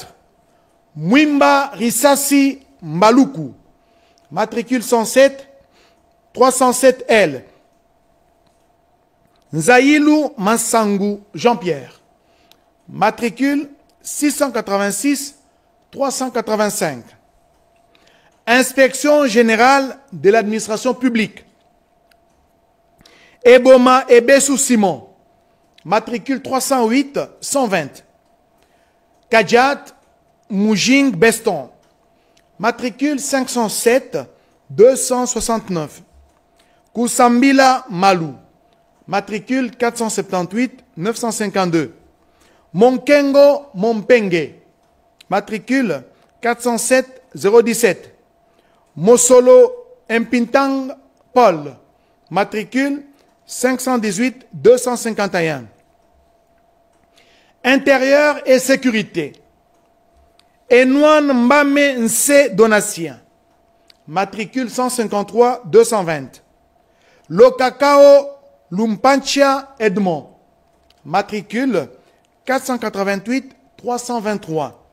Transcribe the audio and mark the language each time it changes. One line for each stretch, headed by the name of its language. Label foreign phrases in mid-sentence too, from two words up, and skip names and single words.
French: Mwimba Risasi Mbaluku, matricule 107-307L. Nzaïlou Massangu Jean-Pierre, matricule 686-385. Inspection générale de l'administration publique. Eboma Ebessou Simon, matricule 308-120. Kadjat Moujing Beston, matricule 507-269. Koussambila Malou, matricule 478-952. Monkengo Mompenge, matricule 407-017. Mosolo Mpintang Paul, matricule 518-251. Intérieur et sécurité. Enouan Mbame Nse Donatien, matricule 153-220. Lokakao Lumpanchia Edmond, matricule 488-323.